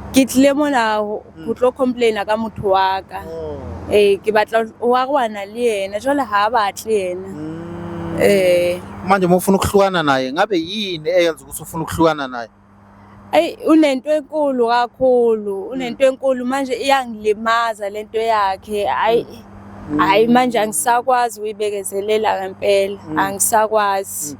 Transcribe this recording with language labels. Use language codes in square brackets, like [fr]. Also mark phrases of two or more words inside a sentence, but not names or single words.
[st] ke tlile mona go tlo complaina ka motho wa ka. Ke batla wa gwana le yena jwale ha batle yena. [zu] Manje mufuna ukuhlukana naye ngabe yini eyenza ukuthi ufuna ukuhlukana naye? Unento enkulu kakhulu, unento enkulu manje iyangilimaza lento yakhe. Hayi manje angisakwazi uyibekezelela ngempela, angisakwazi.